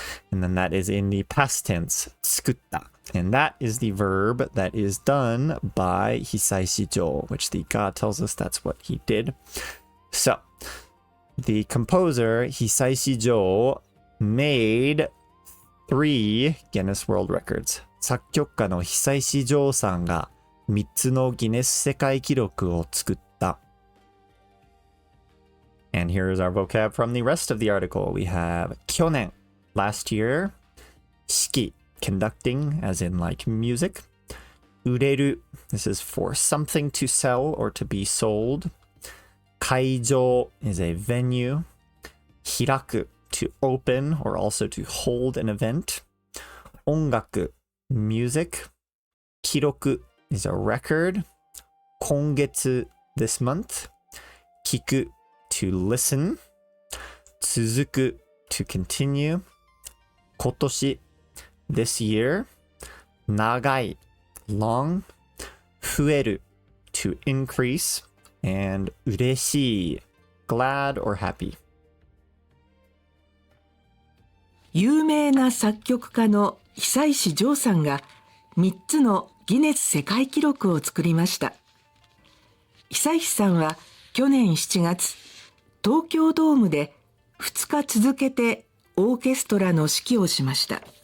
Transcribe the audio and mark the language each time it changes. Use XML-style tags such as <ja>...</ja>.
<en>And then that is in the past tense, 作った. And that is the verb that is done by Hisaishi Jo, which the ga tells us that's what he did. So, the composer, Hisaishi Jo, made 3 Guinness World Records.</en> <ja>作曲家の久石譲さんが3つのギネス世界記録を作った。</ja> <en>And here is our vocab from the rest of the article. We have 去年, last year. 式, conducting, as in like music. 売れる, this is for something to sell or to be sold. 会場 is a venue. 開く, to open or also to hold an event. 音楽, music. 記録 is a record. 今月 this month. 聞く to listen. 続く to continue. 今年 this year. 長い long. 増える to increase. And 嬉しい glad or happy.</en> <ja>有名な作曲家の久石譲さんが3つのギネス世界記録を作りました。久石さんは去年7月、東京ドームで2日続けてオーケストラの指揮をしました。</ja>